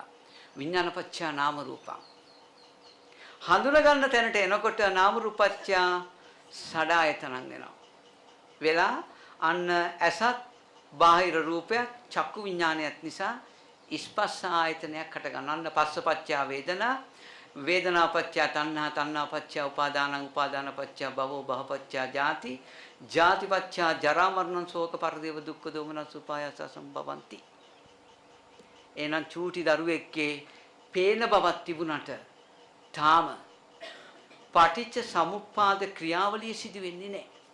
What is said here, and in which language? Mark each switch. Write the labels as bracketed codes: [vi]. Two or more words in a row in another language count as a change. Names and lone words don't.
[pi] විඥානපච්චය නාම රූපං. [si] හඳුනා ගන්න තැනට එනකොට [pi] නාම රූපච්චය සඩායතනං [si] වෙනවා. වෙලා අන්න ඇසත් බාහිර රූපයක් චක්කු විඥානයත් නිසා ස්පර්ශ ආයතනයක් හට ගන්නන්න [pi] පස්සපච්චය වේදනා වේදනාපච්චය තණ්හා තණ්හාපච්චය උපාදානං උපාදානපච්චය භවෝ භවපච්චය ජාති ජාතිපච්චය ජරා මරණ ශෝක පරිදේව දුක්ඛ දෝමනස් උපායස සම්භවಂತಿ. [si] එනං චූටි දරුවෙක්ගේ පේන බවක් තිබුණට තාම පටිච්ච සමුප්පාද ක්‍රියාවලිය සිදු වෙන්නේ නැහැ.